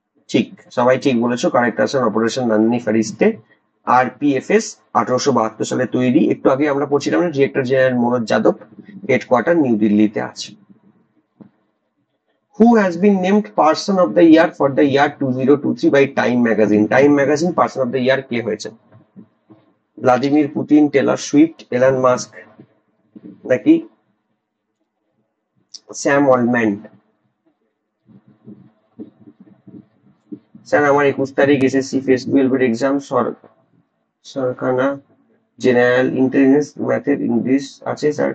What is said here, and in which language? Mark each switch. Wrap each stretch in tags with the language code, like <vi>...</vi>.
<bn>ঠিক, সবাই ঠিক বলেছো, কারেক্ট আনসার অপারেশন নান্নি ফারিস্তে। আরপিএফএস 1872 সালে তৈরি। একটু আগে আমরা পড়ছিলাম না, director general Manoj Yadav, headquarter new দিল্লিতে আছে।</bn> <en>Who has been named Person of the Year for the year 2023 by Time Magazine?</en> <bn>Time Magazine Person of the Year কে হয়েছে? Vladimir Putin, Taylor Swift, Elon Musk, নাকি স্যাম অলম্যান? স্যার আমার 21 তারিখ SSC face 12 এর exam, সরকানা general intelligence, ম্যাথের, English আছে sir.</bn>